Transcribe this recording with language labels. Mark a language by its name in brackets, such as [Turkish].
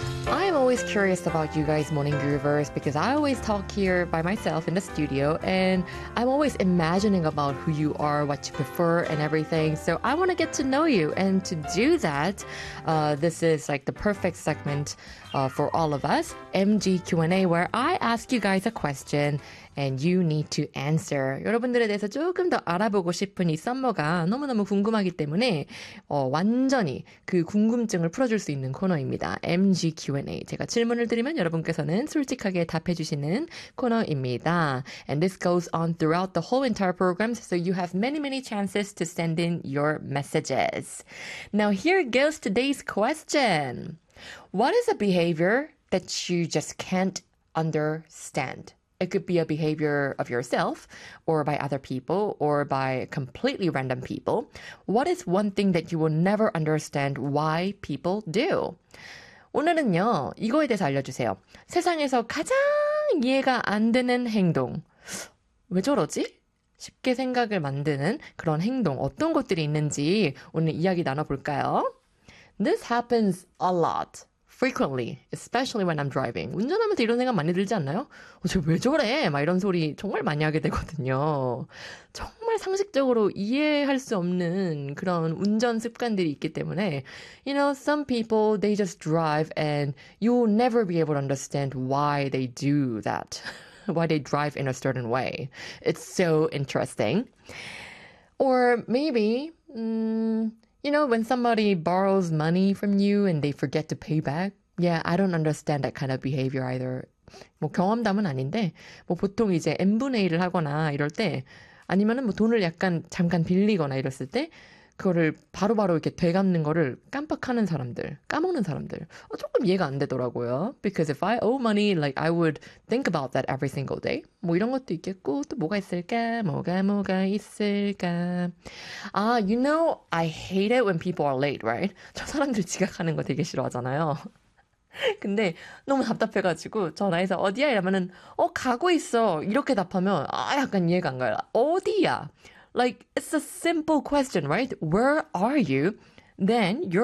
[English] I'm always curious about you guys, Morning Groovers, because I always talk here by myself in the studio, and I'm always imagining about who you are, what you prefer, and everything. So I want to get to know you, and to do that, this is like the perfect segment for all of us, MG Q&A, where I ask you guys a question, and you need to answer. [Korean] 여러분들에 대해서 조금 더 알아보고 싶은 이 썸머가 너무너무 궁금하기 때문에 완전히 그 궁금증을 풀어줄 수 있는 코너입니다. [English] MG Q&A. [Korean] 제가 질문을 드리면 여러분께서는 솔직하게 답해 주시는 코너입니다. [English] And this goes on throughout the whole entire program, so you have many, many chances to send in your messages. Now, here goes today's question. What is a behavior that you just can't understand? It could be a behavior of yourself or by other people or by completely random people. What is one thing that you will never understand why people do? [Korean] 오늘은요, 이거에 대해서 알려주세요. 세상에서 가장 이해가 안 되는 행동. 왜 저러지? 쉽게 생각을 만드는 그런 행동. 어떤 것들이 있는지 오늘 이야기 나눠볼까요? [English] This happens a lot. Frequently, especially when I'm driving. [Korean] 운전하면서 이런 생각 많이 들지 않나요? 쟤 왜 저래? 막 이런 소리 정말 많이 하게 되거든요. 정말 상식적으로 이해할 수 없는 그런 운전 습관들이 있기 때문에 [English] You know, some people, they just drive and you'll never be able to understand why they do that. Why they drive in a certain way. It's so interesting. Or maybe, You know, when somebody borrows money from you and they forget to pay back? Yeah, I don't understand that kind of behavior either. [Korean] 뭐 경험담은 아닌데, 뭐 보통 이제 M분의 1을 하거나 이럴 때, 아니면은 뭐 돈을 약간 잠깐 빌리거나 이랬을 때, 그거를 바로바로 이렇게 되갚는 거를 깜빡하는 사람들, 까먹는 사람들. 조금 이해가 안 되더라고요. [English] Because if I owe money, like I would think about that every single day. [Korean] 뭐 이런 것도 있겠고, 또 뭐가 있을까? 뭐가 있을까? [English] 아, you know, I hate it when people are late, right? [Korean] 저 사람들 지각하는 거 되게 싫어하잖아요. 근데 너무 답답해가지고 전화해서 어디야? 이러면은 가고 있어. 이렇게 답하면 약간 이해가 안 가요. 어디야? [English] Like, it's a simple question, right? Where are you? Then you're